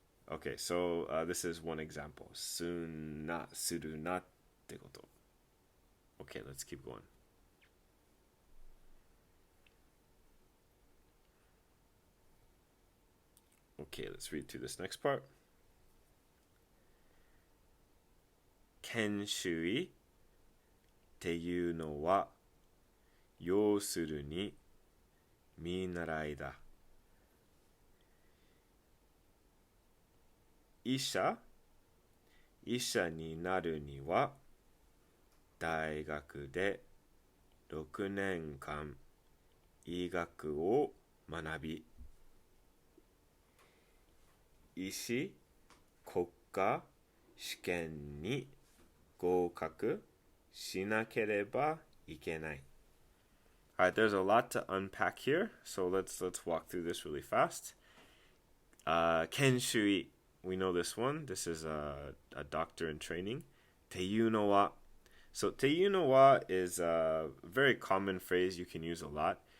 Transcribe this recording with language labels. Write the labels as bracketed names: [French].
[English] Okay, so this is one example. Sunna, suru na te koto. Okay, let's keep going. Okay, let's read through this next part. [Japanese] 研修医っていうのは要するに見習いだ。医者になるには大学で6年間医学を学び、医師国家試験に合格しなければいけない。 [English] Alright, there's a lot to unpack here, so let's walk through this really fast. Kenshui, we know this one. This is a doctor in training. Teiyu no wa. So teiyu no wa is a very common phrase you can use a lot.